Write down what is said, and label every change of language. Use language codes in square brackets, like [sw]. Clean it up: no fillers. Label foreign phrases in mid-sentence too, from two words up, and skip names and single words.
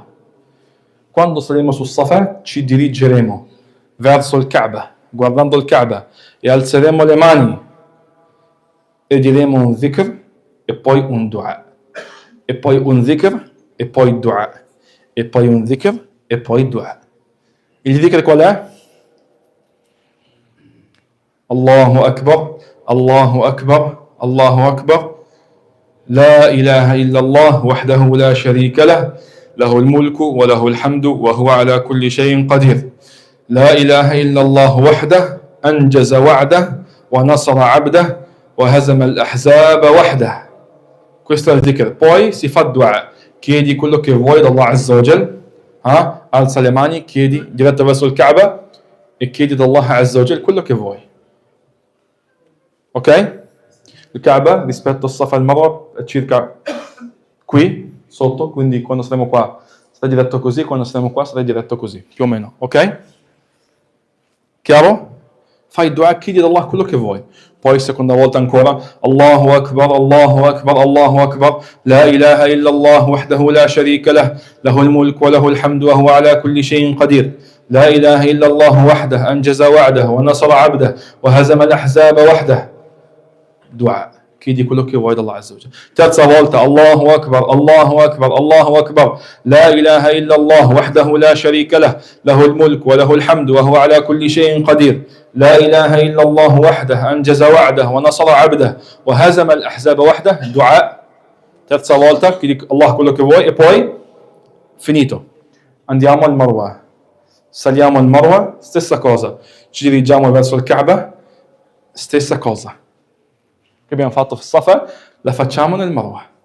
[it] Quando saremo su Safa ci dirigeremo verso il Kaaba, guardando il Kaaba, e alzeremo le mani e diremo un dhikr e poi un dua, e poi un dhikr e poi dua, e poi un dhikr e poi dua. Il dhikr qual è? [ar] الله أكبر، الله أكبر، الله أكبر، لا إله إلا الله وحده لا شريك له, له الملك وله الحمد وهو على كل شيء قدير لا إله إلا الله وحده أنجز وعده ونصر عبده وهزم الأحزاب وحده. [it] Questo è il dhikr. Poi si fa dua, chiedi quello che vuoi da Allah [ar] عز وجل, [it] alza le mani, chiedi diretto verso il Kaaba e chiedi da Allah [ar] عز وجل [it] quello che vuoi. Ok? Il Kaaba rispetto a Safa al Marwa è circa qui, sotto, quindi quando saremo qua sarà diretto così, quando saremo qua sarà diretto così, più o meno, ok? Chiaro? Fai dua, chiedi da Allah quello che vuoi. Poi seconda volta ancora, [ar] الله أكبر، الله أكبر، الله أكبر، لا إله إلا الله وحده لا شريك له، له الملك وله الحمد وهو على كل شيء قدير. لا إله إلا الله وحده، أنجز وعده، ونصر عبده، وهزم الأحزاب وحده. [it] Dua, chiedi quello che vuoi da Allah [ar] عز وجل. [it] Terza volta, [ar] الله أكبر، الله أكبر، الله أكبر، لا إله إلا الله وحده لا شريك له، له الملك وله الحمد وهو على كل شيء قدير. لا إله إلا الله وحده أنجز وعده ونصر عبده وهزم الأحزاب وحده. [it] Dua, terza volta, chiedi Allah quello che vuoi e poi finito. Andiamo al Marwa, saliamo al Marwa, stessa cosa, ci dirigiamo verso il Kaaba, stessa cosa che abbiamo fatto a Safa, la facciamo nel Marwa.